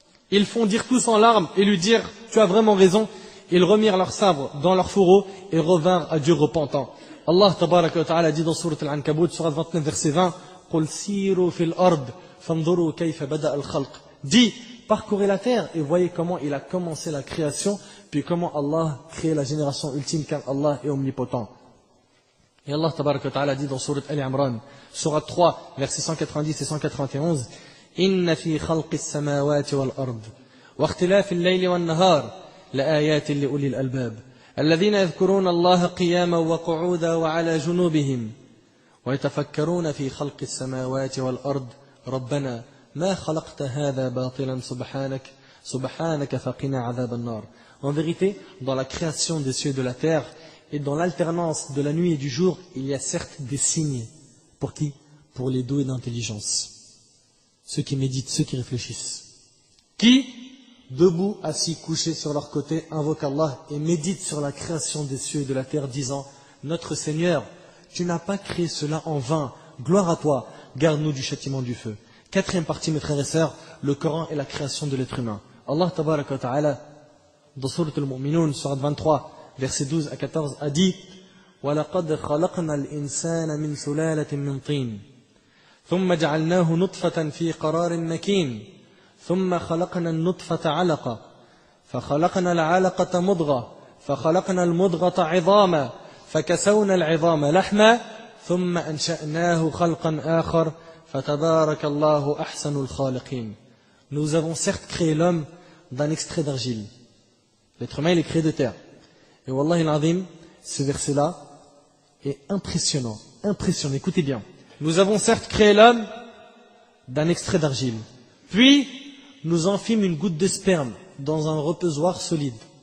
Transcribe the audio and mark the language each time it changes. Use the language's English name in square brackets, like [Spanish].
[French] Ils fondirent tous en larmes et lui dirent, tu as vraiment raison. Ils remirent leurs sabres dans leurs fourreaux et revinrent à Dieu repentants. [Arabic] Allah tabaraka wa ta'ala [French] dit dans Sourate Al-Ankabut, Sourate 29, verset 20, [Arabic] قُلْ سِيرُوا فِي الْأَرْضِ فَانْظُرُوا كَيْفَ بَدَأَ الْخَلْقِ. [French] Dis, parcourez la terre et voyez comment il a commencé la création, puis comment Allah crée la génération ultime, car Allah est omnipotent. Et Allah tabaraka wa ta'ala dit dans Sourate Al-Imran, Sourate 3, versets 190 et 191, [Arabic] إن في خلق السماوات والأرض واختلاف الليل والنهار لآيات لأولي الألباب الذين يذكرون الله قياما وقعودا وعلى جنوبهم ويتفكرون في خلق السماوات والأرض ربنا ما خلقت هذا باطلا سبحانك فقنا عذاب النار. [French] En vérité, dans la création des cieux et de la terre et dans l'alternance de la nuit et du jour, il y a certes des signes. Pour qui? Pour les doués d'intelligence. Ceux qui méditent, ceux qui réfléchissent, qui, debout, assis, couchés sur leur côté, invoquent Allah et méditent sur la création des cieux et de la terre, disant, notre Seigneur, tu n'as pas créé cela en vain, gloire à toi, garde-nous du châtiment du feu. 4e partie, mes frères et sœurs, le Coran est la création de l'être humain. Allah tabaraka wa ta'ala, dans Sourate Al-Mu'minun, Sourate 23, versets 12 à 14, a dit, [Arabic] وَلَقَدْ خَلَقْنَا الْإِنسَانَ مِنْ سُلَالَةٍ مِنْ طِينٍ ثم جعلناه نطفة في قرار مكين ثم خلقنا النطفة علقة فخلقنا العلقة مضغة فخلقنا المضغة عظاما فكسونا العظام لحما ثم أنشأناه خلقا آخر فتبارك الله أحسن الخالقين. [French] Nous avons certes créé l'homme d'un extrait d'argile. L'être humain il est créé de terre. Et [Arabic] wallahi al-azim, [French] ce verset-là est impressionnant. Impressionnant, écoutez bien. Nous avons certes créé l'homme d'un extrait d'argile. Puis, nous en fîmes une goutte de sperme dans un reposoir solide.